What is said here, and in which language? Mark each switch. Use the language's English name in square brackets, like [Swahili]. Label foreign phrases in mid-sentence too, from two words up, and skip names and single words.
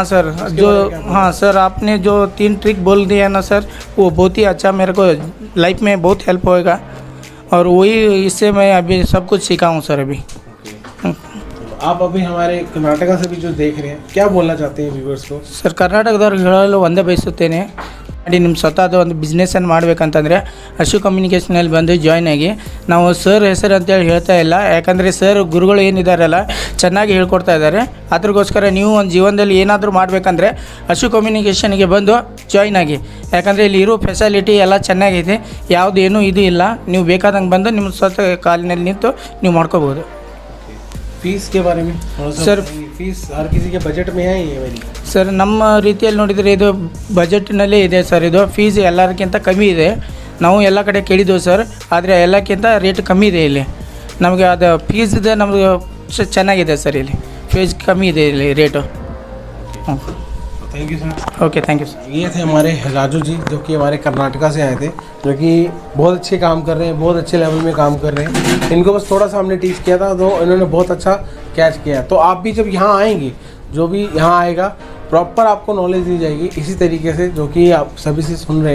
[Hindi] हाँ सर, जो हाँ सर आपने जो 3 ट्रिक बोल दिया ना सर, वो बहुत ही अच्छा मेरे को लाइफ में बहुत हेल्प होएगा और वही इससे मैं अभी सब कुछ सीखा हूँ सर. अभी आप अभी हमारे कर्नाटका से भी जो देख रहे हैं, क्या बोलना चाहते हैं व्यूवर्स को? [Kannada] ಸರ್, ಕರ್ನಾಟಕದವ್ರಿಗೆ ಹೇಳಲು ಒಂದೇ ಬಯಸುತ್ತೇನೆ, ನಿಮ್ಮ ಸ್ವತಃ ಒಂದು ಬಿಸ್ನೆಸ್ಸನ್ನು ಮಾಡಬೇಕಂತಂದರೆ ಅಶು ಕಮ್ಯುನಿಕೇಷನಲ್ಲಿ ಬಂದು ಜಾಯ್ನ್ ಆಗಿ. ನಾವು ಸರ್ ಹೆಸರು ಅಂತೇಳಿ ಹೇಳ್ತಾ ಇಲ್ಲ, ಯಾಕಂದರೆ ಸರ್ ಗುರುಗಳು ಏನಿದ್ದಾರಲ್ಲ ಚೆನ್ನಾಗಿ ಹೇಳ್ಕೊಡ್ತಾ ಇದ್ದಾರೆ. ಅದ್ರಗೋಸ್ಕರ ನೀವು ಒಂದು ಜೀವನದಲ್ಲಿ ಏನಾದರೂ ಮಾಡಬೇಕಂದ್ರೆ ಅಶು ಕಮ್ಯುನಿಕೇಷನ್ಗೆ ಬಂದು ಜಾಯ್ನ್ ಆಗಿ, ಯಾಕಂದರೆ ಇಲ್ಲಿ ಇರೋ ಫೆಸಿಲಿಟಿ ಎಲ್ಲ ಚೆನ್ನಾಗಿದೆ, ಯಾವುದು ಏನೂ ಇದು ಇಲ್ಲ. ನೀವು ಬೇಕಾದಂಗೆ ಬಂದು ನಿಮ್ಮ ಸ್ವತಃ ಕಾಲಿನಲ್ಲಿ ನಿಂತು ನೀವು ಮಾಡ್ಕೋಬೋದು. [Hindi] ಫೀಸ್ के बारे में सर, ಫೀಸ್ हर किसी के बजट में है ये मेरी? [Kannada] ಸರ್ ನಮ್ಮ ರೀತಿಯಲ್ಲಿ ನೋಡಿದರೆ ಇದು ಬಜೆಟ್ನಲ್ಲೇ ಇದೆ ಸರ್. ಇದು ಫೀಸ್ ಎಲ್ಲರಿಗಿಂತ ಕಮ್ಮಿ ಇದೆ. ನಾವು ಎಲ್ಲ ಕಡೆ ಕೇಳಿದ್ದೆವು ಸರ್, ಆದರೆ ಎಲ್ಲಕ್ಕಿಂತ ರೇಟ್ ಕಮ್ಮಿ ಇದೆ ಇಲ್ಲಿ. ನಮಗೆ ಅದು ಫೀಸ್ ಇದೆ, ನಮಗೆ ಚೆನ್ನಾಗಿದೆ ಸರ್. ಇಲ್ಲಿ ಫೀಸ್ ಕಮ್ಮಿ ಇದೆ ಇಲ್ಲಿ ರೇಟು. [English] thank you sir. okay, thank you sir. [Hindi] ये थे हमारे राजू जी, जो कि हमारे कर्नाटका से आए थे, जो कि बहुत अच्छे काम कर रहे हैं, बहुत अच्छे लेवल में काम कर रहे हैं. इनको बस थोड़ा सा हमने टीच किया था तो इन्होंने बहुत अच्छा कैच किया. तो आप भी जब यहाँ आएंगे, जो भी यहाँ आएगा प्रॉपर आपको नॉलेज दी जाएगी इसी तरीके से, जो कि आप सभी से सुन रहे हैं.